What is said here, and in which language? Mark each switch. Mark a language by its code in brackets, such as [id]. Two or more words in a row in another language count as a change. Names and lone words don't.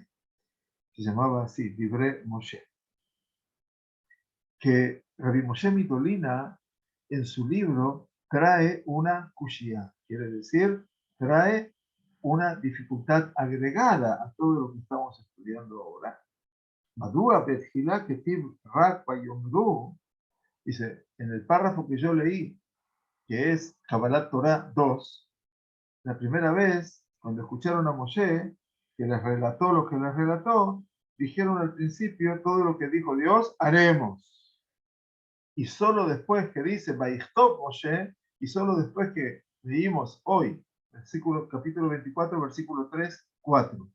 [es] Se llamaba así, Divrei Moshe. Que Rabbi Moshe Medolina, en su libro, trae una kushia, quiere decir, trae una dificultad agregada a todo lo que estamos estudiando ahora. [he] מדוע בתחילה כתיב רק ויאמרו, [es] dice, en el párrafo que yo leí, que es Kabbalat Torah 2, la primera vez, cuando escucharon a Moshe, que les relató lo que les relató, dijeron al principio todo lo que dijo Dios, haremos. Y solo después que dice Vaichtov Moshe, y solo después que leímos hoy, capítulo 24, versículo 3, 4.